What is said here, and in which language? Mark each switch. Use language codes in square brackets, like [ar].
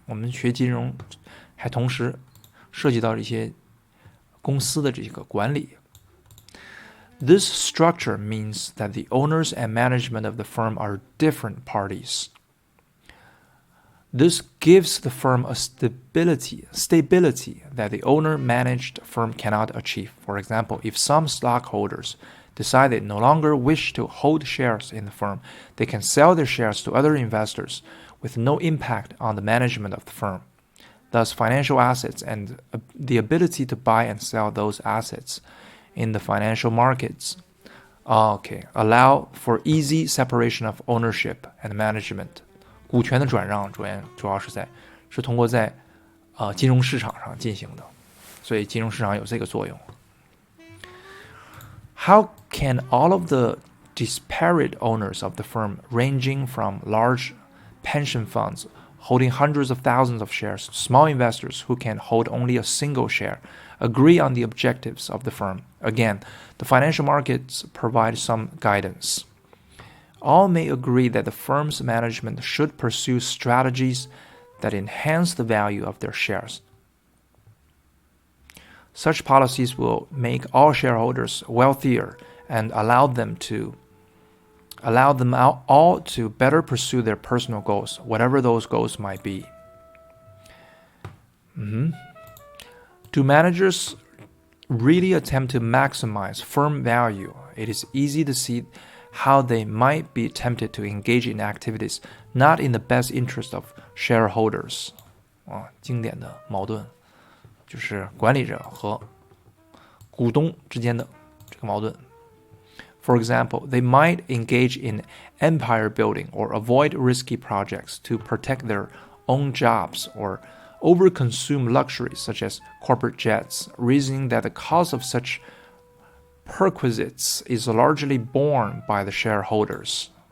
[zh] 我们学金融还同时涉及到一些公司的这个管理。 [en] This structure means that the owners and management of the firm are different parties. This gives the firm a stability that the owner-managed firm cannot achieve. For example, if some stockholders decide they no longer wish to hold shares in the firm, they can sell their shares to other investors with no impact on the management of the firm. Thus, financial assets and the ability to buy and sell those assets in the financial markets allow for easy separation of ownership and management. [zh] 股权的转让主要是通过在金融市场上进行的，所以金融市场有这个作用。 [en] How can all of the disparate owners of the firm, ranging from large pension funds holding hundreds of thousands of shares to small investors who can hold only a single share, agree on the objectives of the firm? Again, the financial markets provide some guidance. All may agree that the firm's management should pursue strategies that enhance the value of their shares. Such policies will make all shareholders wealthier and allow them all to better pursue their personal goals, whatever those goals might be. Do managers really attempt to maximize firm value? It is easy to see how they might be tempted to engage in activities not in the best interest of shareholders. [zh] 经典的矛盾就是管理者和股东之间的这个矛盾。 [en] For example, they might engage in empire building or avoid risky projects to protect their own jobs or overconsume luxuries such as corporate jets, reasoning that the cost of such perquisites is largely borne by the shareholders.